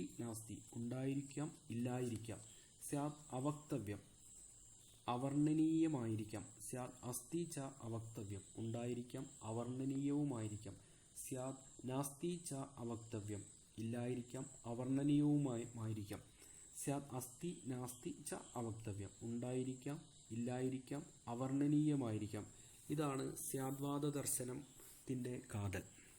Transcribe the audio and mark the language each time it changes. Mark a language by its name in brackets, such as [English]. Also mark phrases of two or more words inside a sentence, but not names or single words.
[Malayalam] നാസ്തി ഉണ്ടായിരിക്കാം ഇല്ലായിരിക്കാം, [Sanskrit] സ്യാദ് അവക്തവ്യം [Malayalam] അവർണ്ണനീയമായിരിക്കാം, [Sanskrit] സ്യാദ് അസ്തി ച അവക്തവ്യം [Malayalam] ഉണ്ടായിരിക്കാം അവർണ്ണനീയവുമായിരിക്കാം, [Sanskrit] സ്യാദ് നാസ്തി ച അവക്തവ്യം [Malayalam] ഇല്ലായിരിക്കാം അവർണ്ണനീയവുമായിരിക്കാം, [Sanskrit] സ്യാദ് അസ്തി നാസ്തി ച അവക്തവ്യം [Malayalam] ഉണ്ടായിരിക്കാം ഇല്ലായിരിക്കാം അവർണ്ണനീയമായിരിക്കാം. ഇതാണ് സ്യാദ്വാദ ദർശനത്തിന്റെ കാതൽ.